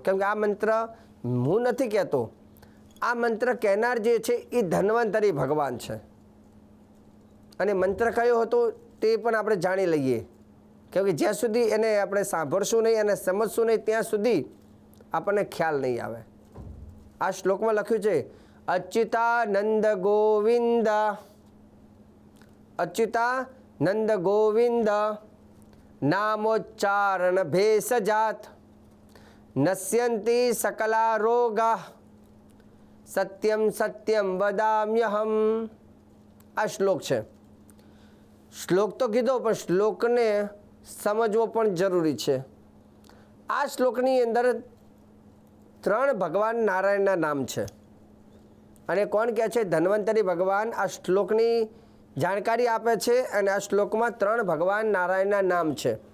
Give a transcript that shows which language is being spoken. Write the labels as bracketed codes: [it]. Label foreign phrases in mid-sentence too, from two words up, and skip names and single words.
[gu] કેમ કે આ મંત્ર હું નથી કહેતો, આ મંત્ર કહેનાર જે છે એ ધન્વંતરી ભગવાન છે. અને મંત્ર કયો હતો તે પણ આપણે જાણી લઈએ, કેમ કે જ્યાં સુધી એને આપણે સાંભળશું નહીં અને સમજશું નહીં ત્યાં સુધી આપણને ખ્યાલ નહીં આવે. આ શ્લોકમાં લખ્યું છે [sa] अच्युतानंद गोविंद अच्युतानंद गोविंद नामोच्चारण भेषजात नश्यन्ति सकला रोगा सत्यम सत्यम वदाम्यहम। [gu] આ શ્લોક છે। શ્લોક તો કીધો પણ શ્લોકને સમજવો પણ જરૂરી છે। આ શ્લોકની અંદર 3 ભગવાન નારાયણના નામ છે અને કોણ કહે છે? ધન્વંતરી ભગવાન આ શ્લોકની જાણકારી આપે છે અને આ શ્લોકમાં 3 ભગવાન નારાયણના નામ છે।